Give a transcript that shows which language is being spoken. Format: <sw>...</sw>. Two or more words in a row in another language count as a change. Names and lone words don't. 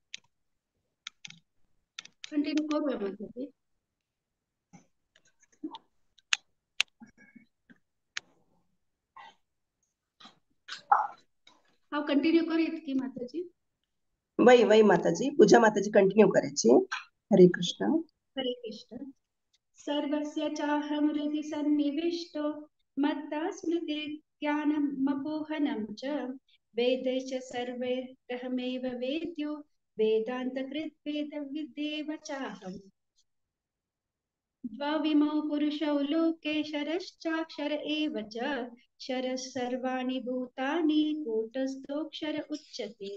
<kok>कंटिन्यू करूया माताजी. हांव कंटिन्यू करीत की माताजी. वही वही माताजी. पूजा माताजी कंटिन्यू करेची. हरे कृष्णा. हरे कृष्ण.</kok> <sa>सर्वस्य चाहं हृदि सन्निविष्टो मत्ता स्मृति ज्ञानमपोहनं च वेदैश्च सर्वैरहमेव वेद्यो वेदान्तकृत् वेदविदेव चाहम्. द्वाविमौ पुरुषौ लोके शरश्चाक्षर एव च शरः सर्वाणि भूतानि कूटस्थोऽक्षर उच्यते.</sa>